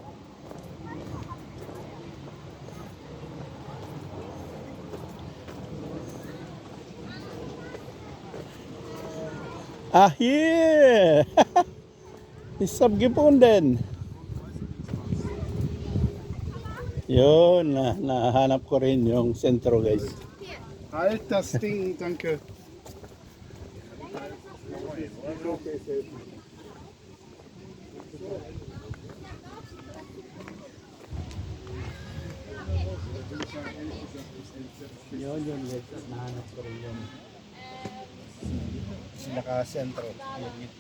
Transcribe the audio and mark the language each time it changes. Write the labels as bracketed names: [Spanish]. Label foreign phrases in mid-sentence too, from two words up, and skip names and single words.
[English] Ah, here! Isabgipunden. [Filipino] Yun, nahanap ko rin yung sentro guys. [German] Halt das Ding, danke. [Filipino] Yun guys, nahanap ko rin yun. Naka-sentro, yung gitna.